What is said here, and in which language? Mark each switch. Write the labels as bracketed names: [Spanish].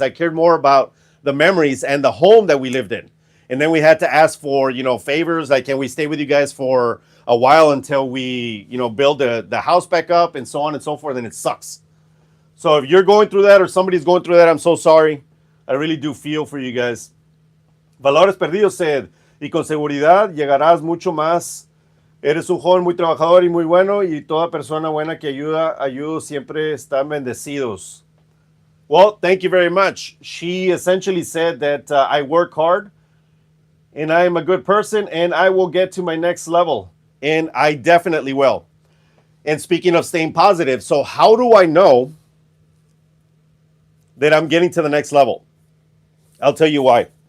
[English] I cared more about the memories and the home that we lived in. And then we had to ask for, you know, favors, like, can we stay with you guys for a while until we, you know, build the house back up and so on and so forth, and it sucks. So if you're going through that or somebody's going through that, I'm so sorry. I really do feel for you guys. Valores Perdidos said, [Spanish] y con seguridad llegarás mucho más. Eres un joven muy trabajador y muy bueno, y toda persona buena que ayuda siempre están bendecidos. [English] Well, thank you very much. She essentially said that I work hard, and I am a good person, and I will get to my next level. And I definitely will. And speaking of staying positive, so how do I know that I'm getting to the next level? I'll tell you why.